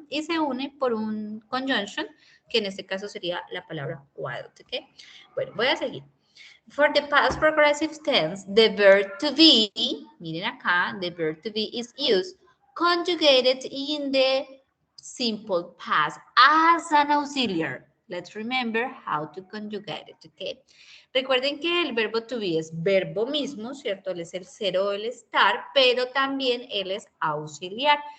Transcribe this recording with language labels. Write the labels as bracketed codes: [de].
[es] Y se une por un conjunction, que en este caso sería la palabra wild, ¿ok? Bueno, voy a seguir. [en] For the past progressive tense, the verb to be, [es] miren acá, [en] the verb to be is used conjugated in the simple past as an auxiliary. Let's remember how to conjugate it, okay? [es] Recuerden que el verbo to be es verbo mismo, ¿cierto? Él es el ser o el estar, pero también él es auxiliar.